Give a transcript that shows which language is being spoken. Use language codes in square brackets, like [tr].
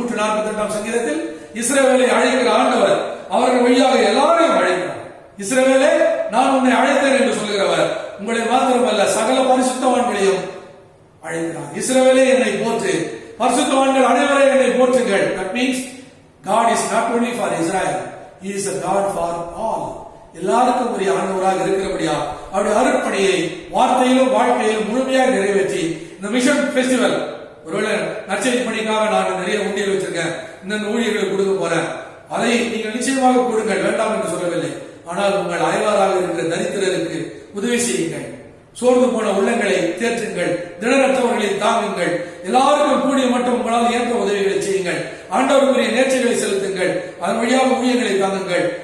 [ta] 148ஆம் சங்கீதத்தில் இஸ்ரவேலை அழைக்கிற ஆண்டவர் அவர்கள் வழியாக எல்லாரையும் அழைக்கிறார். இஸ்ரவேலே, நான் உன்னை அழைத்தேன் என்று சொல்கிறவர் உங்களை மாத்திரமல்ல சகல பரிசுத்தவான்களையும் அழைக்கிறார். இஸ்ரவேலே, என்னை போற்று, பரிசுத்தவான்கள் அனைவரை என்னை போற்றுங்கள். [en] That means God is not only for Israel, He is a God for all. [ta] எல்லாருக்கும் ஒரு ஆண்டவராக இருக்கிறபடியா அவருடைய அருட்பணியை வார்த்தையிலும் வாழ்க்கையிலும் முழுமையாக நிறைவேற்றி இந்த மிஷன் பெஸ்டிவல், ஒருவேளை நற்செய்தி பணிக்காக நான் நிறைய ஊழியர்கள் வச்சிருக்கேன், இந்த ஊழியர்களுக்கு கொடுக்க போறேன், அதை நீங்கள் நிச்சயமாக கொடுங்கள், வேண்டாம் என்று சொல்லவில்லை. ஆனால் உங்கள் அயலாராக இருக்கிற தரித்திரருக்கு உதவி செய்யுங்கள், சோர்ந்து போன உள்ளங்களை தேற்றுங்கள், திடனற்றவர்களை தாங்குங்கள், எல்லாருக்கும் கூடிய மட்டும் உங்களால் இயன்ற உதவிகளை செய்யுங்கள், ஆண்டவருக்குரிய நேர்ச்சிகளை செலுத்துங்கள், அதன் வழியாக ஊழியர்களை தாங்குங்கள்.